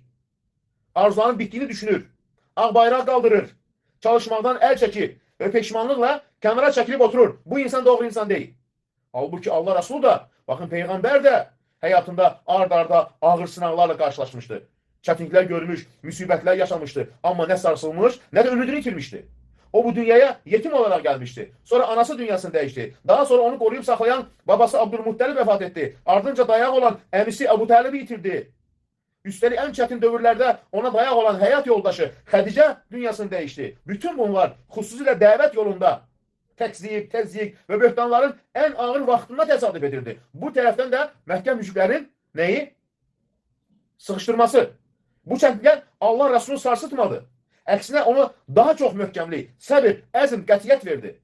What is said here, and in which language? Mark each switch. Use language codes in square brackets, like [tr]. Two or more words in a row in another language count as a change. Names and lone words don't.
[az] Arzuların bitdiyini düşünür, ağ bayraq qaldırır, çalışmaqdan əl çəkir və peşmanlıqla kənara çəkilib oturur. Bu insan doğru insan deyil. Halbuki Allah Resulü da, baxın Peyğəmbər də Həyatında ard-arda ağır sınaqlarla qarşılaşmışdı. Çətinliklər görmüş, müsibətlər yaşamışdı. Amma nə sarsılmış, nə də ümidini itirmişdi. [tr] O bu dünyaya yetim olarak gelmişti. Sonra anası dünyasını değişti. Daha sonra onu koruyup saklayan babası Abdülmuttalib vefat etti. [az] Ardınca dayak olan əmisi Əbu Təlib'i yitirdi. [tr] Üstelik en çetin dövrlerde ona dayak olan hayat yoldaşı Xədicə dünyasını değişti. [az] Bütün bunlar xüsusilə dəvət yolunda təzyiq ve böhtanların en ağır vaxtında təsadüf edildi. Bu tərəfdən də Məkkə müşriklərin neyi? Sıxışdırması. Bu çətinliklər Allah Resulü sarsıtmadı. Əksinə onu daha çox möhkəmlik, səbir, əzm, qətiyyət verdi.